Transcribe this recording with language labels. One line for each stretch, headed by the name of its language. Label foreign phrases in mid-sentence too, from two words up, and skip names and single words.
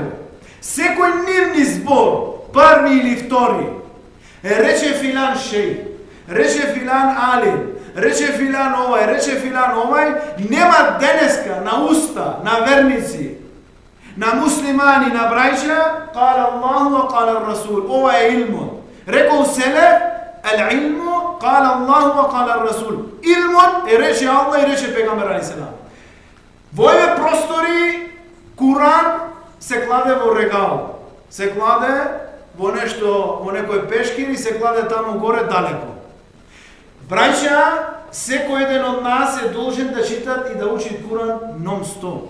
Macedonian: Секој нивни збор, први или втори, рече
Arabic: فلان شيء,
Macedonian: рече
Arabic: فلان عالم,
Macedonian: рече филан овај, нема денеска на уста, на верници, на муслимани, на брајча,
Arabic: قال الله وقال الرسول.
Macedonian: Ова е илмон. Рекол селеф,
Arabic: العلم قال الله وقال الرسول.
Macedonian: Илмон е рече Аллах и рече Пегамбер алейхиселам. Во овие простори Куран се кладе во регал, се кладе во нешто, во некој пешкир и се кладе таму горе далеко. Браќа, секој еден од нас е должен да читат и да учи Куран нон-стоп.